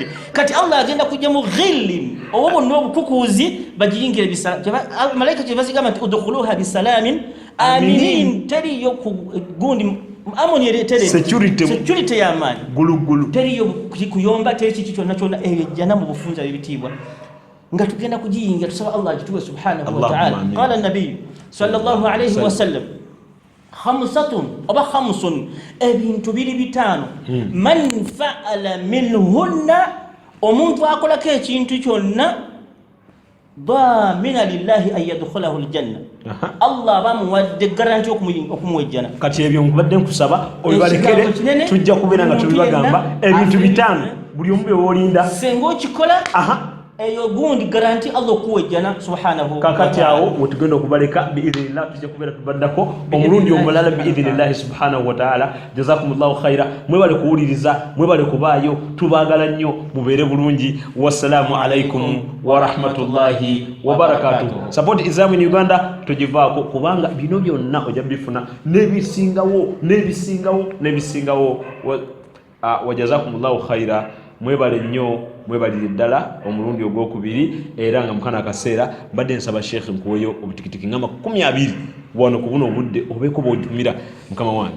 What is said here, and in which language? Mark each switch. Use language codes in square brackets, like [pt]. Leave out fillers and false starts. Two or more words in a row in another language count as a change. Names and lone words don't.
[lg] Kati Allah agenda kujja mu ghillin obo n'obukukuuzi bagiyingira malaika kyebazigamba nti [ar] ادخلوها بسلام آمنين. [lg] Teriyo gundi amoni ereetere security y'amaanyi gulugulu teriyo kuyomba teri kiki kyonna kyonna ejjana mu bufunza bibitiibwa nga tugenda kugiyingira tusaba Allah agituwe [ar] سبحانه وتعالى. قال النبي صلى الله عليه وسلم خمس [lg] ebintu biri bitaano [ar] من فعل منهن [lg] omuntu akolako ekintu kyonna [ar] ضمن لله أن يدخله الجنة [lg] Allah bamuwadde garanti okumuwejjana. Kati ebyo nkubadde nkusaba obibalekere tujja kubeera nga tubibagamba ebintu bitaano buli omu byolinda senga okikola eyo gundi garanti Allah okuwejjana subhanahu. Kakati awo wetugenda okubaleka biidhnillah tujja kubeera tubaddako omulundi omulala biidhnillah [ar] سبحانه وتعالى. جزاكم الله خيرا. [lg] Mwebale kuwuliriza mwebale kubaayo tubaagala nnyo mubeere bulungi. [ar] والسلام عليكم ورحمة الله وبركاته. [lg] Support Islam in Uganda tugivaako kubanga bino byonna ojja bifuna n'ebisingawo [ar] وجزاكم الله خيرا. [lg] Mwebale nnyo mwebalire ddala omulundi ogwokubiri era nga mukana akaseera mbadde nsaba Sheikh nkuweyo obutikitiki ngama 20 wano ku buno obudde obeeko bw'otumira mukama wange.